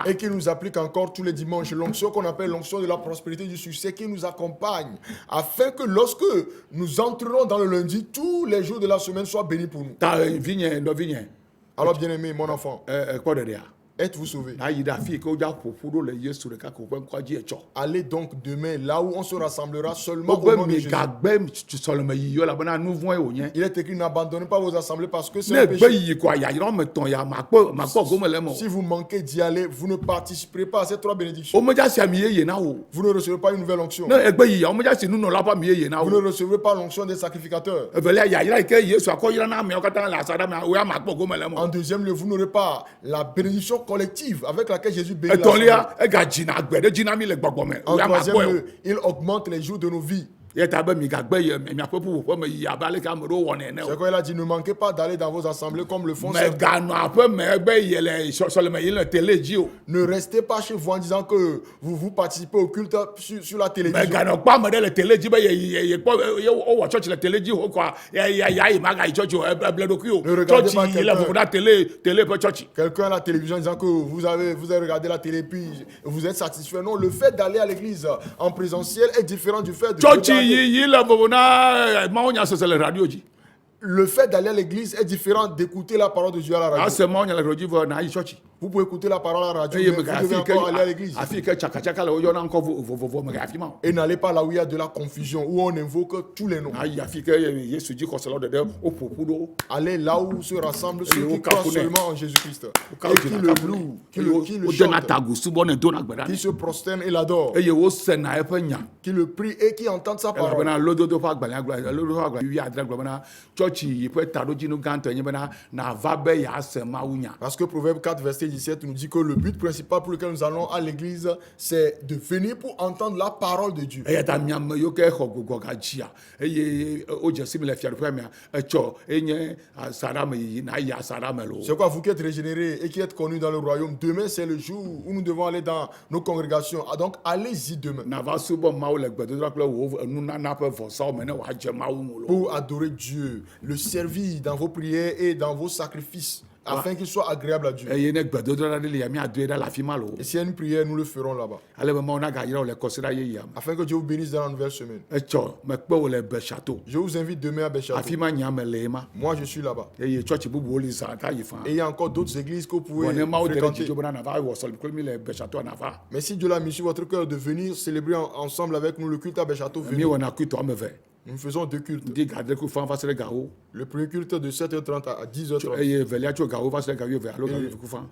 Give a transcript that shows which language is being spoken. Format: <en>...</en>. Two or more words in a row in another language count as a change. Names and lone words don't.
<fr>Et qui nous applique encore tous les dimanches l'onction qu'on appelle l'onction de la prospérité du succès qui nous accompagne afin que lorsque nous entrerons dans le lundi, tous les jours de la semaine soient bénis pour nous.</fr> <ee>Ta vinye nɔvinye</ee> <fr>Alors bien aimé, mon enfant,</fr> <ee>kpɔ ɖeɖea</ee> <fr>êtes-vous sauvés?</fr> <ee>na yi ɖe afi ke wodza ƒoƒu ɖo le Yesu ɖeka ko ƒe ŋkɔa dzi etsɔ.</ee> <fr>Allez donc demain là où on se rassemblera seulement au</fr> <ee>Wogbe</ee> <fr>nom de Jésus.</fr> <ee>migagbe sɔleme yiyi elabena nu vɔ̃e wònye.</ee> <fr>Il est écrit n'abandonnez pas vos assemblées parce que c'est</fr> <ee>Ne</ee> <fr>un</fr> <ee>gbe</ee> <fr>péché.</fr> <ee>yiyi koa yayra me tɔn ya makpɔ gome le eme o.</ee> <fr>Si vous manquez d'y aller, vous ne participerez pas à ces 3 bénédictions.</fr> <ee>Womedza si ami yeye na wo.</ee> <fr>Vous ne recevrez pas une nouvelle onction.</fr> <ee>Ne egbe yiyi womedza si nunɔla ƒe ami yeye na</ee> <fr>Vous ne</fr> <ee>wo.</ee> <fr>recevrez pas l'onction des sacrificateurs.</fr> <ee>Evelia yayra yi ke Yesu akɔ yra na ameawo katã le asaɖa me woya makpɔ gome le eme</ee> <fr>En</fr> <ee>o.</ee> <fr>deuxième lieu, vous n'aurez pas la bénédiction collective avec laquelle Jésus bénit l'assemblée.</fr> <ee>Etɔ̃lia egadzina gbe ɖe dzi na mi le gbɔgbɔ me</ee> <fr>En</fr> <ee>woya</ee> <fr>troisième</fr> <ee>makpɔe o.</ee> <fr>lieu, il augmente les jours de nos vies.</fr> <ee>Yeta be migagbe miaƒe ƒuƒoƒe me yiyi abe aleke ame ɖewo wɔnɛ ene</ee> <fr>C'est</fr> <ee>o.</ee> <fr>quoi il a dit, ne manquez pas d'aller dans vos assemblées comme le font certains.</fr> <ee>Meganɔ aƒe me egbe yi le sɔleme yi le télé dzi o.</ee> <fr>Ne restez pas chez vous en disant que vous participez au culte sur la télévision.</fr> <ee>Meganɔ kpɔ ame ɖe le télé dzi be yekpɔ wowɔ tsɔtsi le télé dzi o kɔa yayi magayi tsɔtsi o eble ɖokui o.</ee> <fr>Ne regardez pas</fr> <ee>Tsɔtsi yi le</ee> <fr>quelqu'un.</fr> <ee>vovo na télé ƒe tsɔtsi.</ee> <fr>Quelqu'un à la télévision disant que vous avez regardé la télé puis vous êtes satisfait. Non, le fait d'aller à l'église en présentiel est différent du fait de</fr> <ee>Tsɔtsi</ee> <fr>regarder.</fr> <ee>yi le vovo na mawunyasese le radio dzi.</ee> <fr>Le fait d'aller à l'église est différent d'écouter la parole de Dieu à la radio.</fr> <ee>Ase mawunya le radio dzi vɔ na yi tsɔtsi.</ee> <fr>Vous pouvez écouter la parole à la radio,</fr> <ee>Eye</ee> <fr>mais vous</fr> <ee>mega</ee> <fr>devez encore aller à l'église.</fr> <ee>afi ke tsakatsaka le woyɔna ŋkɔ vovovo mega afi ma o.</ee> <fr>Et n'allez pas là où il y a de la confusion, où on invoque tous les noms.</fr> <ee>Ayi afi ke Yesu dzi kɔsɔlawo ɖeɖe woƒoƒu ɖo.</ee> <fr>Allez là où se rassemblent ceux Et qui au croient Cameroun. seulement en Jésus-Christ.</fr> <ee>Wokawo</ee> <fr>Et qui</fr> <ee>dzina le kafu</ee> <fr>louent, qui</fr> <ee>ne. le Wodena</ee> <fr>chantent,</fr> <ee>tagu subɔ ne dona gbe ɖa</ee> <fr>qui</fr> <ee>nɛ.</ee> <fr>se prosternent et l'adorent,</fr> <ee>Eye wosena eƒe nya.</ee> <fr>qui le prient et qui entendent sa parole.</fr> <ee>Elabena lododo ƒe agbalẽ wi adre gblɔ bena tsɔtsi yi ƒe taɖodzinu gãtɔ nye bena nava be yease Mawu nya.</ee> <fr>Parce que Proverbe 4, verset 17 nous dit que le but principal pour lequel nous allons à l'église, c'est de venir pour entendre la parole de Dieu.</fr> <ee>Eya ta miame yiwo ke xɔ gbogbo gadzia eye wodze si mi le fiaɖuƒea mea etsɔ enye asaɖa me yiyi na yi asaɖa me lo.</ee> <fr>C'est quoi, vous qui êtes régénérés et qui êtes connus dans le royaume, demain c'est le jour où nous devons aller dans nos congrégations. Ah, donc allez-y demain</fr> <ee>Nava subɔ Mawu le gbedodoɖa kple wo nunana ƒe vɔsawo me ne wòadze Mawu ŋu lo.</ee> <fr>pour adorer Dieu, le servir dans vos prières et dans vos sacrifices, afin qu'il soit agréable à Dieu.</fr> <ee>Eye ne gbedodoɖa ɖe li ya miadoe ɖe le afi ma lo.</ee> <fr>Et s'il y a une prière, nous le ferons là-bas.</fr> <ee>Ale be Mawu nagayra wo le kɔsiɖa yeyea me.</ee> <fr>Afin que Dieu vous bénisse dans la nouvelle semaine.</fr> <ee>Etsɔ mekpe wo le Beshato.</ee> <fr>Je vous invite demain à Béchatou.</fr> <ee>Afi ma nyame le ye ma.</ee> <fr>Moi, je suis là-bas.</fr> <ee>Eye tsɔtsi bubuwo li zã ta yi fã.</ee> <fr>Et il y a encore d'autres églises que vous pouvez Bon,</fr> <ee>ne Mawu de ɖe</ee> <fr>fréquenter.</fr> <ee>dzidzo bena nava wɔ sɔlime kple mi le Beshato nava.</ee> <fr>Mais si Dieu l'a mis sur votre cœur de venir célébrer ensemble avec nous le culte à Béchatou,</fr> <ee>Mi</ee> <fr>venez.</fr> <ee>wɔna kuitɔ ame eve.</ee> <fr>Nous faisons 2 cultes.</fr> <ee>Di gadre ku fã va se ɖe gawo.</ee> <fr>Le premier culte de 7h30 à 10h30.</fr> <ee>Eye evelia tso gawo va se ɖe gawo eve alo gawo ku fã.</ee>